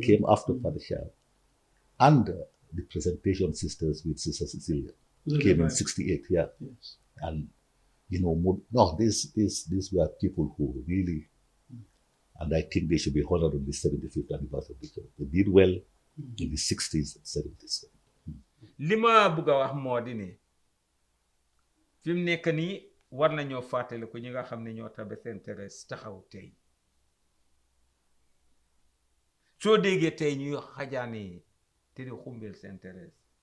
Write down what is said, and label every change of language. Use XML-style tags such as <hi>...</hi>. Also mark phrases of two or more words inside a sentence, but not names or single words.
<en>He came after Father Sharp. And the Presentation Sisters with Sister Cecilia came in 68, yeah. Yes. And these were people who really, and I think they should be honored on the 75th anniversary of the church. They did well in the 60s and 70s.</en> <wo>li ma bëgg a wax moo di ne fi mu nekk nii war nañoo fàttali ko ñi nga xam ne ñoo tabe Sainte Thérèse taxaw tey soo déggee tey ñuy xajaane te di xumbeel Sainte Thérèse</wo>